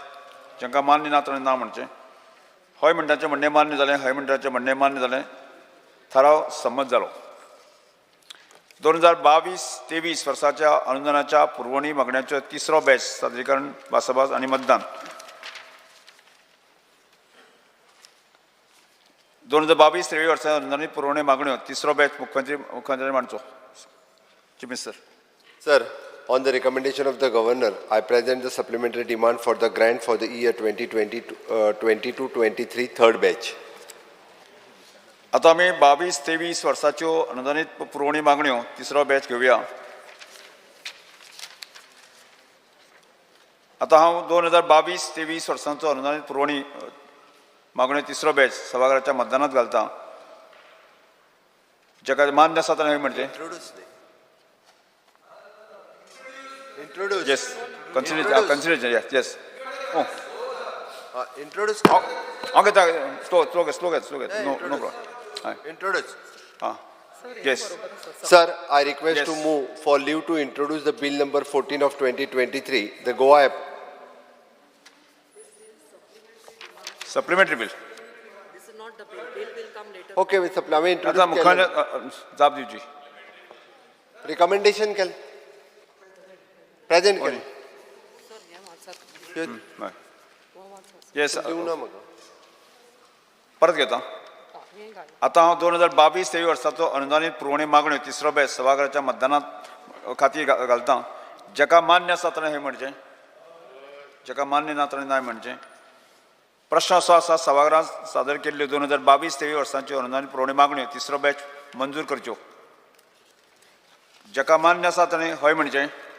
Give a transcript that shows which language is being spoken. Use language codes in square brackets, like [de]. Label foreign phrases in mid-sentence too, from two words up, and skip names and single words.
[kok] ज्यांका मान्य ना ताणें ना म्हणचें हय म्हणटाचें म्हणणें मान्य जालें हय म्हणटाचें म्हणणें मान्य जालें थाराव संमत जालो 2022-23 वर्साच्या अनुदानाच्या पुरवणी मागण्यांचो तिसरो बॅच सादरीकरण भासाभास आनी मतदान 2022-23 वर्सा अनुदानीत पुरवणी मागण्यो तिसरो बॅच मुख्यमंत्री मांडचो [en] chief minister Sir, on the recommendation of the Governor, I present the supplementary demand for the grant for the year 2022-23 third batch. [kok] आता आमी 22-23 वर्साच्यो अनुदानीत पुरवणी मागण्यो तिसरो बॅच घेवया आता हांव 2022-23 वर्सांचो अनुदानीत पुरवणी मागण्यो तिसरो बॅच सभागृहाच्या मतदानात घालता जाका मान्य आसा ताणें हय म्हणचें [en] Introduce. Yes, consider yes. Oh. Introduce. Okay, slow get. No problem. Introduce. Yes. Sir, I request Yes. to move for leave to introduce the bill number 14 of 2023, the Goa app. Supplementary bill. This is not the bill. Bill will come later. Okay, with supplementary [kok] आता [en] introduce. [kok] मुख्यमंत्री जाप दिवची Recommendation kel. Present kel. [en] येस [kok] देऊ ना मग. परत घेता आता हांव 2022-23 वर्साचो अनुदानीत पुरवणी मागण्यो तिसरो बॅच सभागृहाच्या मतदानात खातीर घालता जाका मान्य आसा ताणें हय म्हणचें जाका मान्य ना ताणें ना म्हणचें प्रश्न असो आसा सभागृहांत सादर केल्ल्यो 2022-23 वर्साच्यो अनुदानीत पुरवणी मागण्यो तिसरो बॅच मंजूर करच्यो जाका मान्य आसा ताणें हय म्हणचें